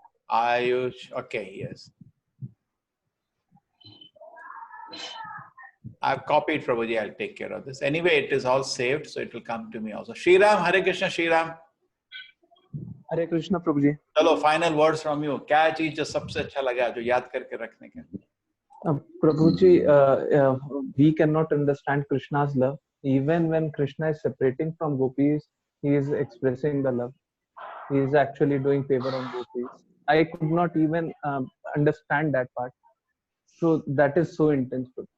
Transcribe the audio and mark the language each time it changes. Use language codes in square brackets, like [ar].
[en] Ayush. Okay, yes. I've copied Prabhuji. I'll take care of this. Anyway, it is all saved, so it will come to me also. Shriram, Hare Krishna, Shriram. Hare Krishna, Prabhuji. चलो, final words from you. [hi] क्या चीज जो सबसे अच्छा लगा जो याद करके रखने का? [en] Prabhuji, we cannot understand Krishna's love. Even when Krishna is separating from gopis, he is expressing the love. He is actually doing favor on gopis. I could not even understand that part. So that is so intense.